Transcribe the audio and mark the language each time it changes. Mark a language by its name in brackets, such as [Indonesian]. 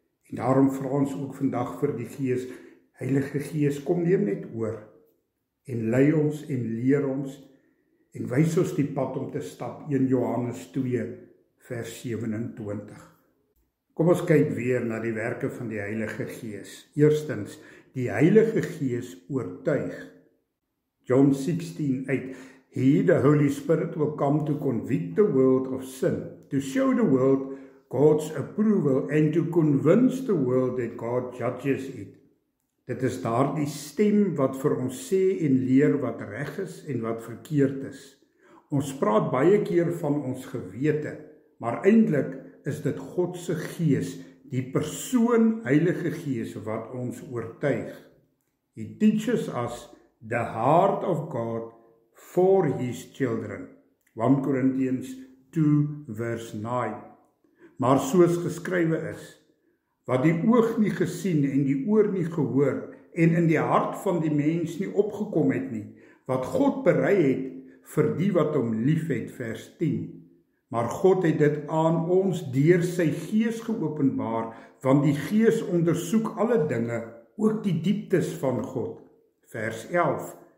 [Afrikaans] En daarom vra ons ook vandag vir die Gees, Heilige Gees, kom neem net oor en lei ons en leer ons en wys ons die pad om te stap. 1 Johannes 2 vers 27. Kom ons kyk weer na die werke van die Heilige Gees. Eerstens, die Heilige Gees oortuig. [English] John 16:8. He, the Holy Spirit, will come to convict the world of sin, to show the world God's approval and to convince the world that God judges it. [Afrikaans] Dit is daardie stem wat vir ons sê en leer wat reg is en wat verkeerd is. Ons praat baie keer van ons gewete, maar eintlik is dit God se Gees, die persoon Heilige Gees wat ons oortuig. [English] He teaches us the heart of God for his children. 1 Corinthians 2 verse 9. [Afrikaans] Maar soos geskrywe is, wat die oog nie gesien en die oor nie gehoor en in die hart van die mens nie opgekom het nie, wat God berei het vir die wat hom liefhet, vers 10. Maar God het dit aan ons deur sy Gees geopenbaar, want die Gees ondersoek alle dinge, ook die dieptes van God, vers 11.